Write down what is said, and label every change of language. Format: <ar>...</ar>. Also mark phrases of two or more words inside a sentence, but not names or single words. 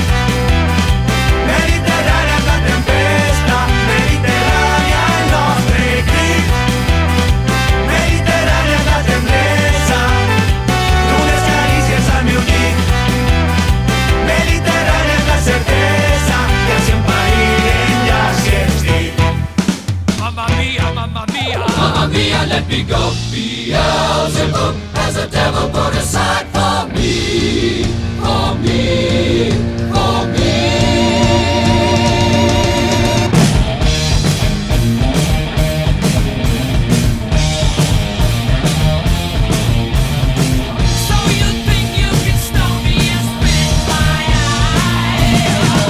<ca>Mediterrània és la tempesta, Mediterrània el nostre crit. Mediterrània és la tendresa d'unes carícies al meu llit. Mediterrània és la certesa que si un país ja si ets dit.</ca> <it>Mamma mia, mamma mia. Mamma mia,</it> <en>let me go. Beelzebub has a devil put aside for me, for me, for me. So you think you can stop me and spit my eye?</en>